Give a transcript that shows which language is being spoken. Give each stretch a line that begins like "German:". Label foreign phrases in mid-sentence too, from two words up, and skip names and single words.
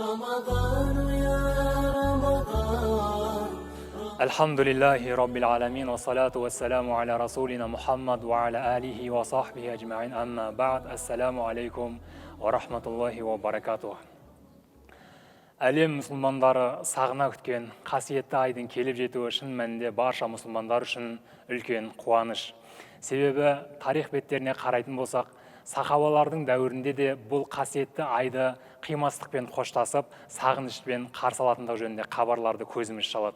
Arabic: الحمد لله رب العالمين والصلاة والسلام على رسولنا محمد وعلى آله وصحبه أجمعين أما بعد. السلام عليكم ورحمة الله وبركاته.
Kazakh: Әлем мұсылмандары сағына күткен қасиетті айдың келіп жетуі шын мәнінде барша мұсылмандар үшін үлкен қуаныш. Себебі тарих беттеріне қарайтын болсақ, сахабалардың дәуірінде де бұл қасиетті айды қимастықпен қоштасып, сағынышпен қарсы алатындығы жөнінде хабарларды көзіміз шалады.